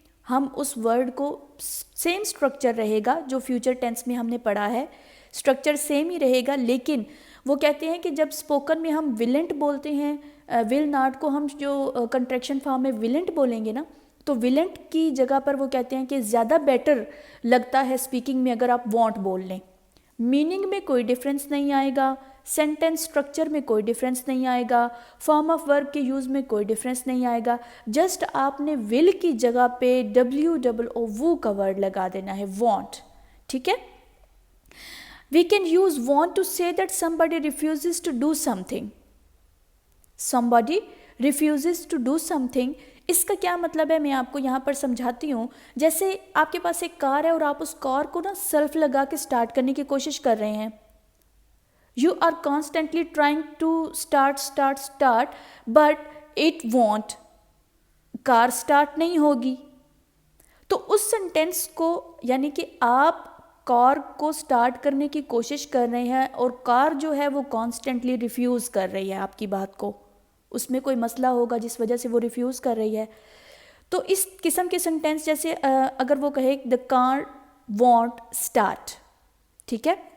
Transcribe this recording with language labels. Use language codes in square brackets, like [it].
[ur] ہم اس ورڈ کو same structure رہے گا جو فیوچر ٹینس میں ہم نے پڑھا ہے, اسٹرکچر سیم ہی رہے گا, لیکن وہ کہتے ہیں کہ جب اسپوکن میں ہم ولنٹ بولتے ہیں, ول ناٹ کو ہم جو کنٹریکشن فارم میں ولنٹ بولیں گے نا, تو ولنٹ کی جگہ پر وہ کہتے ہیں کہ زیادہ بیٹر لگتا ہے اسپیکنگ میں اگر آپ وانٹ بول لیں. میننگ میں کوئی ڈفرینس نہیں آئے گا, سینٹینس اسٹرکچر میں کوئی ڈفرینس نہیں آئے گا, فارم آف ورب کے یوز میں کوئی ڈفرینس نہیں آئے گا. جسٹ آپ نے ول کی جگہ پہ WOO کا ورڈ لگا دینا ہے, وانٹ, ٹھیک ہے. [en] We can use want to say that somebody refuses to do something. Somebody refuses to do something. [ur] اس کا کیا مطلب ہے میں آپ کو یہاں پر سمجھاتی ہوں. جیسے آپ کے پاس ایک کار ہے اور آپ اس کار کو نا سیلف لگا کے سٹارٹ کرنے کی کوشش کر رہے ہیں. [en] You are constantly trying to start but it won't. [ur] Car start نہیں ہوگی. تو اس سینٹینس کو یعنی کہ آپ کار کو سٹارٹ کرنے کی کوشش کر رہے ہیں اور کار جو ہے وہ کانسٹنٹلی ریفیوز کر رہی ہے آپ کی بات کو, اس میں کوئی مسئلہ ہوگا جس وجہ سے وہ ریفیوز کر رہی ہے. تو اس قسم کے سینٹینس جیسے اگر وہ کہے [en] the car won't start, [ur] ٹھیک ہے.